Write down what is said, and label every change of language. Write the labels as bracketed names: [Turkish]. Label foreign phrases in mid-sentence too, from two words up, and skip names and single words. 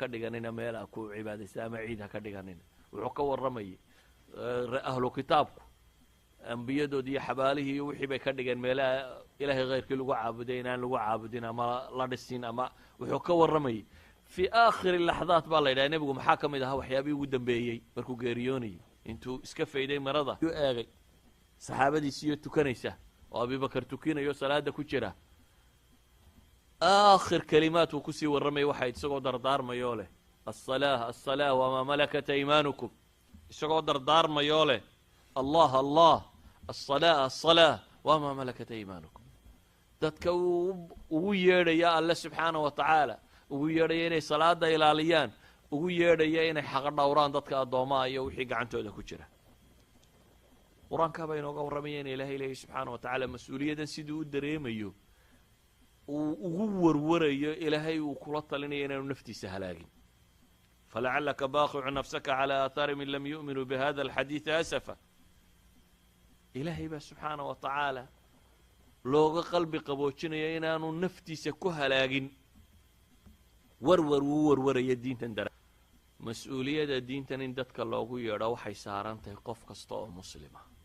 [Somali] dhiganina meel a ku cibaadaysa ama ciid ha ka dhiganina wuxuu ka warramayay ahlu kitaabku ambiyadoodii iyo xabaalihii iyo wixii bay ka dhigeen meelaha ilaahay khayrkii lagu caabuday inaan lagu caabudin ama la dhisin ama wuxuu ka warramayay [Arabic] في آخر لحظات [Somali] baa la yidhaha nebigu maxaa ka mid ahaa waxyaabihii ugu dambeeyey markuu geeriyoonayay intuu iska fayday marada yuu eegay saxaabadiisiiyo tukanaysa oo abibakar tukinayo salaada ku jira aakhir kalimaad uu kusii warramayay waxayd isagoo dardaarmayoo leh [Arabic] الصلاة الصلاة وما ملكت أيمانكم [Somali] isagoo dardaarmayoo leh allah allah [Arabic] الصلاة الصلاة وما ملكت أيمانكم [Somali] dadka ugu yeedhaya alle [Arabic] سبحانه وتعالى [Somali] ugu yeedhaya inay salaada ilaaliyaan ugu yeedhaya inay xaqa dhowraan dadka addoomaha iyo wixii gacantooda ku jira qur-aankaa baa inooga warramaya in ilaahay leeyahy [Arabic] سبحانه وتعالى [Somali] mas-uuliyaddan siduu u dareemayo uu ugu warwarayo ilaahay uu kula talinayo inaanu naftiisa halaagin [Arabic] فلعلك باخع نفسك على آثارهم إن لم يؤمنوا بهذا الحديث أسفا [Somali] ilaahay baa [Arabic] سبحانه وتعالى [Somali] looga qalbi qaboojinaya inaanu naftiisa ku halaagin warwar uu warwaraya diintan dara mas-uuliyadda diintan in dadka loogu yeedho waxay saaran tahay qof kasta oo muslima